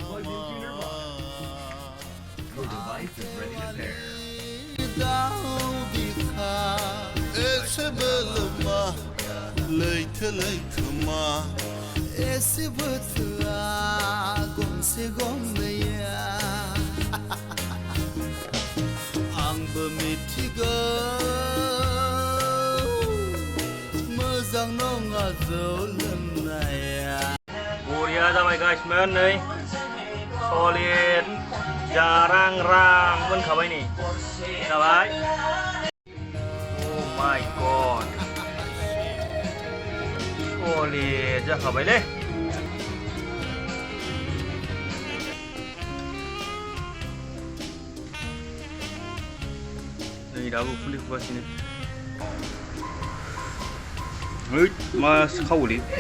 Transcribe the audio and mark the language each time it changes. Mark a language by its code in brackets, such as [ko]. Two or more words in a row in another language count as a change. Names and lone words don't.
[brx] एसे बोलोमा लैथो लैथोमा एसे बोथोआ गंसे गंनैया आंबो मिथिगौ मोजां नङा जौ लोंनाया। बरिया जाबाय गाइस मेन नै सलिड जारां रां मोनखाबाय नै जाबाय। [en] Oh my god सलिड जाखाबायलै। [brx] नै दाबो उखुन्दै खुगासिनो। हैद मा खावोलै।